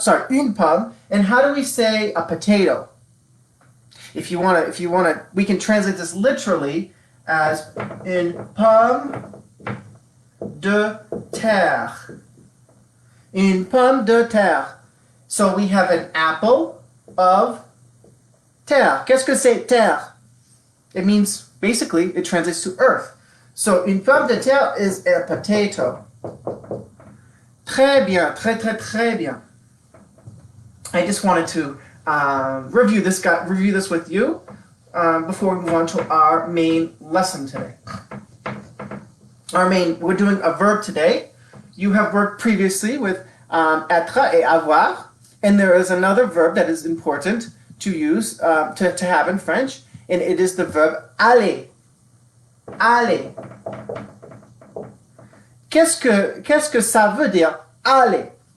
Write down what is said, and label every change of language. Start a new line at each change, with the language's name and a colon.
French: Une pomme.
English: And how do we say a potato? If you wanna, we can translate this literally as
French: une pomme de terre. Une pomme de terre.
English: So we have an apple of terre.
French: Qu'est-ce que c'est terre?
English: It means, basically, it translates to earth. So une pomme de terre is a potato.
French: Très bien, très, très, très bien.
English: I just wanted to review this with you before we move on to our main lesson today. We're doing a verb today. You have worked previously with Etre et Avoir, and there is another verb that is important to use, to have in French, and it is the verb aller.
French: Aller. Qu'est-ce que ça veut dire aller?